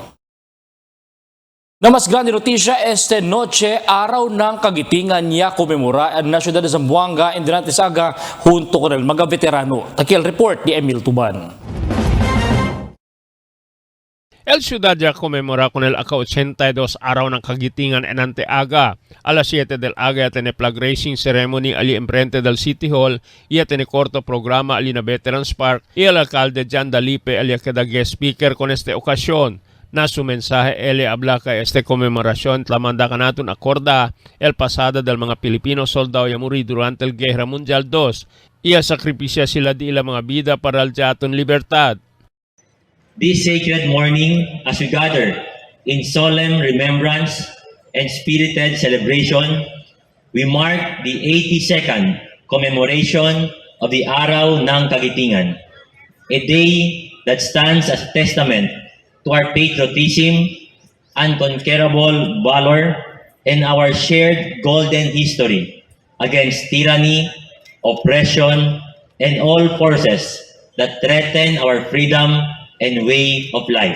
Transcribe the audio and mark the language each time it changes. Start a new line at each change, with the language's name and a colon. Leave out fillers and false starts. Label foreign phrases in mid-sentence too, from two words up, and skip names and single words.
Chavacano: Na mas grande notisya este noche,
Filipino: araw ng kagitingan
Chavacano: niya komemora na Ciudad de Zamboanga en Dinantisaga junto con el mga veterano. Taki el report ni Emil Tuban. El Ciudad ya conmemora con el aka-82
Filipino: araw ng kagitingan
Chavacano: en Anteaga. A las 7 del aga ya tiene
English: flag raising ceremony
Chavacano: ali enfrente del City Hall y ya tiene corto programa ali na Veterans Park y el alcalde Jan Dalipe ali queda
English: guest speaker
Chavacano: con este ocasión. Na su mensaje ele habla que este conmemoración tlamanda ka natin akorda el pasada del mga Pilipino soldado ya muri durante el Guerra Mundial II y el sakripisya sila di ila mga vida para al jaton libertad.
English: This sacred morning, as we gather in solemn remembrance and spirited celebration, we mark the 82nd commemoration of the Araw ng Kagitingan, a day that stands as testament to our patriotism, unconquerable valor, and our shared golden history against tyranny, oppression, and all forces that threaten our freedom and way of life.